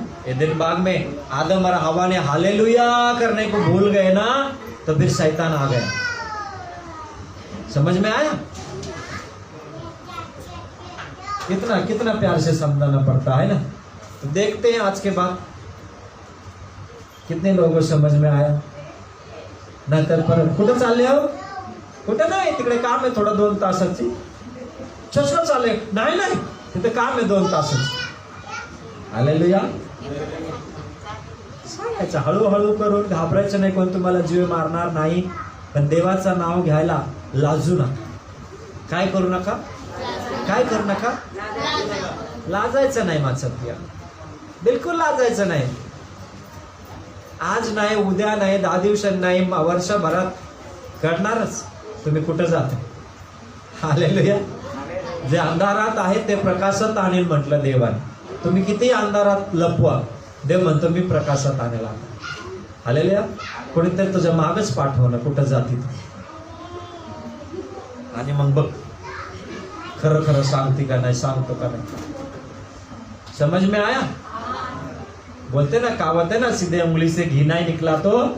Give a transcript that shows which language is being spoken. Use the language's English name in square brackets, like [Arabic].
[Hindi] एदेन बाग में आदम और हवा ने हालेलुया करने को भूल गए ना, तो फिर शैतान आ गया. समझ में आया? कितना कितना प्यार से समझाना पड़ता है ना. तो देखते हैं आज के बाद कितने लोगों को समझ में आया. [Marathi] नाहीतर परत कुठं चालले हो? कुठं नाही, तिकडे काम आहे थोडं 2 तासाची. चष्मा चालले नाही नाही, तिथे काम आहे 2 तासाची. हालेलुया. सांगायचं हळूहळू करून, घाबरायचं नाही. कोण तुम्हाला जीव मारणार नाही, पण देवाचं नाव घ्यायला लाजू नका. काय करू नका, काय करू नका, लाजायचं नाही. माझं बिलकुल लाजायचं नाही. आज नाही, उद्या नाही, 10 दिवसांनी नाही, वर्षभरात करणारच. तुम्ही कुठं जाता? हालेलुया. जे अंधारात आहे ते प्रकाशात आणेल म्हटलं देवाने. तुम्ही किती अंधारात लपवा, देव म्हणतो मी प्रकाशात आणेल. हालेलुया. कोणीतरी तुझ्या मागच पाठवणं कुठं जाती तू, आणि मग बघ खरं खरं सांगते का नाही, सांगतो का नाही. [Hindi] समझ में आया? बोलते ना, कहावत है ना, सीधे उंगली से घी नहीं निकला तो.